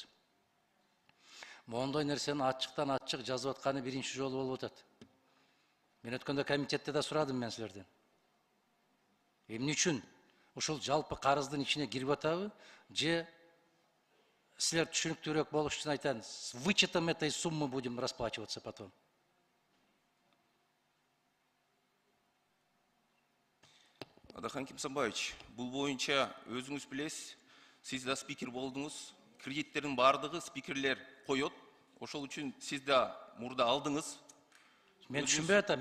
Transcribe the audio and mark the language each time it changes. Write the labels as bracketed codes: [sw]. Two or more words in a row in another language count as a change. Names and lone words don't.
[ky] Мондой нерсени ачыктан ачык жазып атканы биринчи жолу болуп атат. Мен өткөндө комитетте да сурадым мен силерден. Эмне үчүн ушул жалпы карыздын ичине кирип атабы, же силер түшүнүктүүрөөк болуш үчүн айтам, [ru] с вычетом этой суммы будем расплачиваться потом. [ky] Адахан Кимсанбаевич, бул боюнча өзүңүз билесиз, сиз да спикер болдуңуз. Кредиттердин баардыгы спикерлер коет. Ошол үчүн сиз да мурда алдыңыз. Мен түшүнбөй атам.